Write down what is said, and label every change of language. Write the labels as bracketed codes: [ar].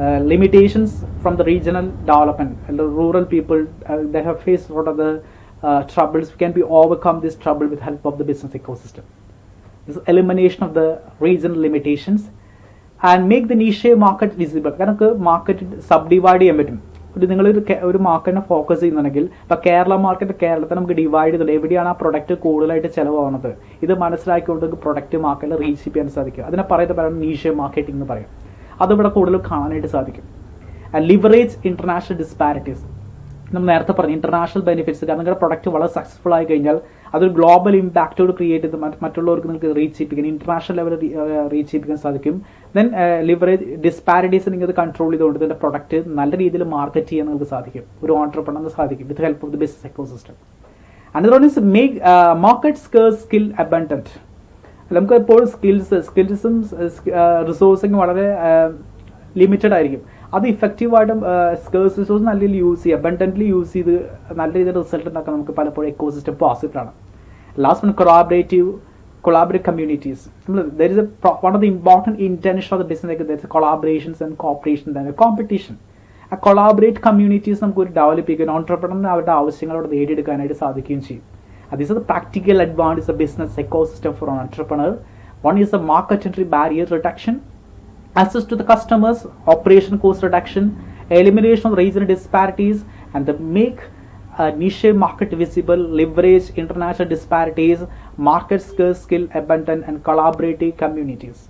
[en] Limitations from the regional development. The rural people they have faced a lot of the troubles. We can be overcome this trouble with help of the business ecosystem. This elimination of the regional limitations and make the niche market visible. [ml] കാരണം market സബ്ഡിവൈഡ് ചെയ്യാൻ പറ്റും. ഒരു മാർക്കറ്റിനെ focus ചെയ്യുന്നുണ്ടെങ്കിൽ ഇപ്പോൾ Kerala market കേരളത്തെ നമുക്ക് divide ചെയ്തിട്ട് എവിടെയാണ് ആ പ്രൊഡക്റ്റ് കൂടുതലായിട്ട് ചിലവാകുന്നത് ഇത് മനസ്സിലാക്കിക്കൊണ്ട് പ്രൊഡക്റ്റ് മാർക്കറ്റിൽ റീച്ച് ചെയ്യാൻ സാധിക്കും. അതിനെ പറയുന്നത് നീഷ് മാർക്കറ്റിംഗ് എന്ന് പറയും. അതിവിടെ കൂടുതൽ കാണാനായിട്ട് സാധിക്കും. Leverage international disparities. നമ്മൾ നേരത്തെ പറഞ്ഞു ഇന്റർനാഷണൽ ബെനിഫിറ്റ്സ്. കാരണം നിങ്ങളുടെ പ്രൊഡക്റ്റ് വളരെ സക്സസ്ഫുൾ ആയി കഴിഞ്ഞാൽ അതൊരു ഗ്ലോബൽ ഇമ്പാക്റ്റോട് ക്രിയേറ്റ് ചെയ്ത് മറ്റുള്ളവർക്ക് നിങ്ങൾക്ക് റീച്ച് ചെയ്യിപ്പിക്കാൻ ഇന്റർനാഷണൽ ലെവലിൽ റീച്ച് ചെയ്യിപ്പിക്കാൻ സാധിക്കും. ദെൻ ലിവറേജ് ഡിസ്പാരിറ്റീസ് നിങ്ങൾക്ക് കൺട്രോൾ ചെയ്തുകൊണ്ട് ഇതിന്റെ പ്രൊഡക്റ്റ് നല്ല രീതിയിൽ മാർക്കറ്റ് ചെയ്യാൻ നിങ്ങൾക്ക് സാധിക്കും. ഒരു ഓൺട്രപ്രണറിന് സാധിക്കും [en] With help of the business ecosystem. Another one is make market scarce skill abundant. [ml] നമുക്ക് എപ്പോഴും സ്കിൽസും റിസോഴ്സിങ് വളരെ ലിമിറ്റഡ് ആയിരിക്കും. അത് ഇഫക്റ്റീവായിട്ടും സ്കേഴ്സ് റിസോഴ്സ് നല്ല രീതിയിൽ യൂസ് ചെയ്യുക അബണ്ടന്റ്ലി യൂസ് ചെയ്ത് നല്ല രീതിയിൽ റിസൾട്ട് ഉണ്ടാക്കാൻ നമുക്ക് പലപ്പോഴും എക്കോസിസ്റ്റം പോസിബിൾ ആണ്. [en] Last one collaborative communities. There is one of the important intention of the business, there is collaborations and cooperation than a competition. A collaborate communities [ml] നമുക്ക് ഒരു ഡെവലപ്പ് ചെയ്യാൻ ഓൺട്രപ്രണറിന് അവരുടെ ആവശ്യങ്ങളോട് നേടിയെടുക്കാനായിട്ട് സാധിക്കുകയും ചെയ്യും. [en] These are the practical advantages of business ecosystem for an entrepreneur. One is the market entry barrier reduction, access to the customers, operation cost reduction, elimination of regional disparities, and the make niche market visible, leverage international disparities, market skill abundant, and collaborative communities.